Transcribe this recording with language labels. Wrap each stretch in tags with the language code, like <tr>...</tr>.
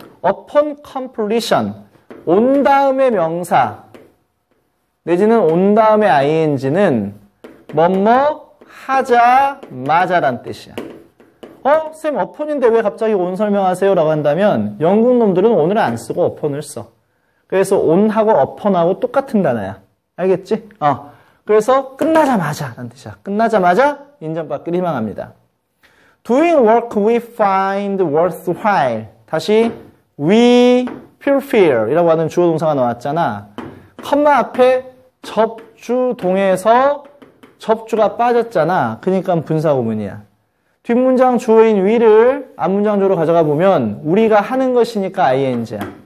<en>Upon completion,</en> <ko>온 다음의 명사 내지는 온 다음의 ing는 뭐뭐 하자마자란 뜻이야. 쌤 upon인데 왜 갑자기 on 설명하세요? 라고 한다면 영국 놈들은 on을 안 쓰고 upon을 써. 그래서 on하고 upon하고 똑같은 단어야. 알겠지? 그래서 끝나자마자 라는 뜻이야. 끝나자마자 인정받기를 희망합니다.</ko> <en>Doing work we find worthwhile.</en> <ko>다시</ko> <en>we fulfill</en> <ko>이라고 하는 주어 동사가 나왔잖아. 컴마 앞에 접주동에서 접주가 빠졌잖아. 그러니까 분사구문이야. 뒷문장 주어인 we를 앞문장 주어로 가져가 보면 우리가 하는 것이니까 ing야.</ko>